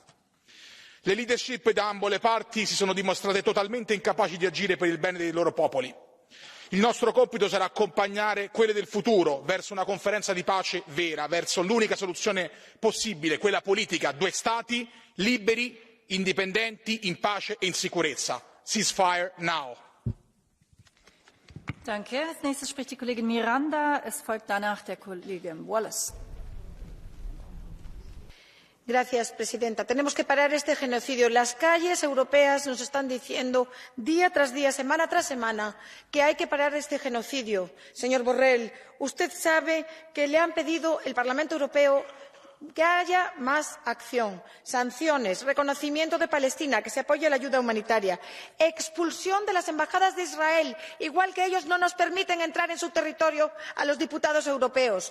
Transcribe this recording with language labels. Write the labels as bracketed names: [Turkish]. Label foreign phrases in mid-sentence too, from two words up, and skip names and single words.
[Italian] Le leadership da ambo le parti si sono dimostrate totalmente incapaci di agire per il bene dei loro popoli. Il nostro compito sarà accompagnare quelle del futuro verso una conferenza di pace vera, verso l'unica soluzione possibile, quella politica, 2 stati liberi, indipendenti, in pace e in sicurezza. [English] Ceasefire now. [German] Danke. Als nächstes spricht die Kollegin Miranda. Es folgt danach der Kollege Wallace. [Spanish] Gracias, presidenta. Tenemos que parar este genocidio. Las calles europeas nos están diciendo día tras día, semana tras semana, que hay que parar este genocidio. Señor Borrell, usted sabe que le han pedido el Parlamento Europeo que haya más acción, sanciones, reconocimiento de Palestina, que se apoye la ayuda humanitaria, expulsión de las embajadas de Israel, igual que ellos no nos permiten entrar en su territorio a los diputados europeos.